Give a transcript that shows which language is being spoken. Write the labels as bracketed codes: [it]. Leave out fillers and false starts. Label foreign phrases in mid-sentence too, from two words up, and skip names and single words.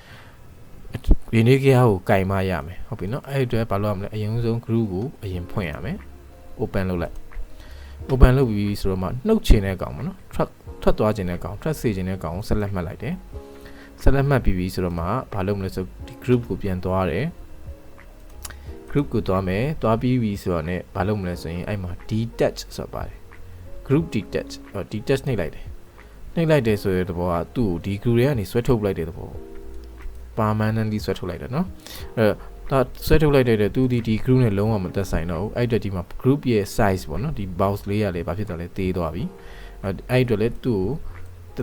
[my] unique ကိုကင်မရမယ်ဟုတ်ပြီနော်အဲ့ဒီအတွက်ဘာလုပ်ရမလဲအရင်ဆုံး group ကိုအရင်ဖွင့်ရမယ် open လုပ်လိုက် open လုပ်ပြီးဆိုတော့မှနှုတ်ချင်တဲ့ကောင်ပေါ့နော်ထွက်သွားချင်တဲ့ကောင်ထွက်စေချင်တဲ့ကောင်ကိုဆက်လက်မှတ်လိုက်တယ်ဆက်လက်မှတ်ပြီးဆိုတော့မှဘာလုပ်မလဲဆိုဒီ group ကိုပြန်သွားတယ် group ကိုသွားမယ်သွားပြီးပြီဆိုတော့ ਨੇ ဘာလုပ်မလဲဆိုရင်အဲ့မှာ detach ဆိုပါတယ် [en] group detach detach [my] နှိပ်လိုက်တယ်နှိပ်လိုက်တယ်ဆိုရတဲ့ဘောကသူ့ကိုဒီ group တွေကနေဆွဲထုတ်လိုက်တဲ့သဘော permanently ဆွဲထုတ်လိုက်တယ်နော်အဲ့ဒါဆွဲထုတ်လိုက်တဲ့သူဒီ group နဲ့လုံးဝမသက် ဆိုင်တော့ဘူးအဲ့အတွက်ဒီမှာ group ရဲ့ size ပေါ့နော်ဒီ box လေးရလေဘာဖြစ်တော့လဲသေးသွားပြီအဲ့အတွက်လေသူ့ကို